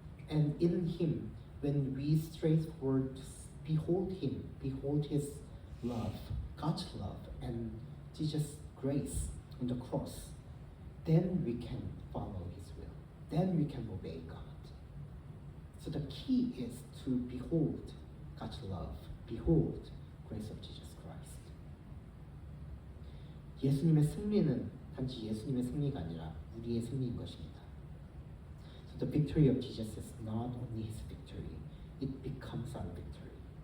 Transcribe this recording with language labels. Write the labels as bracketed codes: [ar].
[en] And in Him, when we straightforward behold Him, behold His love, God's love, and Jesus' grace on the cross, then we can follow His will. Then we can obey God. So the key is to behold God's love, behold grace of Jesus Christ. [ko] 예수님의 승리는 단지 예수님의 승리가 아니라 우리의 승리인 것입니다. [en] So the victory of Jesus is not only His victory, it becomes our victory.